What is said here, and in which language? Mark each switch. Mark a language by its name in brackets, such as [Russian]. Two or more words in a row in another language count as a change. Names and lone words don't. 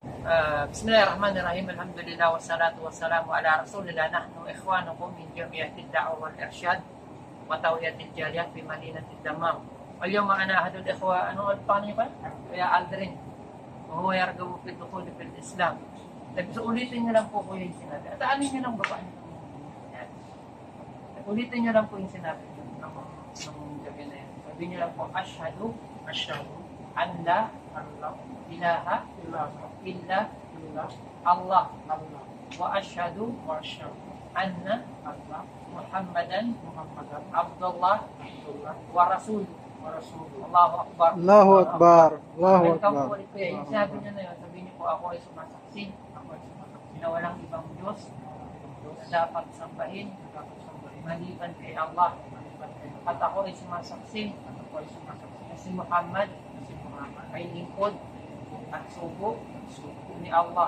[Arabic] بسم الله الرحمن الرحيم. الحمد لله والصلاة والسلام على رسول الله. نحن إخوانكم من جمعية الدعوة والإرشاد وتوعية الجالية في مدينة الدمام. اليوم أنا أحد الإخوة [Filipino] paano yun pa? [Arabic] Kuya Aldrin. وهو يرغب في الدخول في الإسلام. [Filipino] So ulitin niyo lang po yung sinabi. At alin niyo lang baba niyo. Ulitin niyo lang po yung sinabi ng gabi na yan. Sabi niyo lang po, [Arabic] أشهد أن لا إله إلا الله وأشهد أن محمدا عبد الله ورسول. الله أكبر. الله أكبر. الله أكبر. [Filipino] Yung sabi niyo na yun, sabi niyo po, ako ay sumasaksi na walang ibang Diyos na dapat sambahin maliban kay Allah. At ako ay sumasaksi na si Muhammad ay lingkod at sugo ni Allah.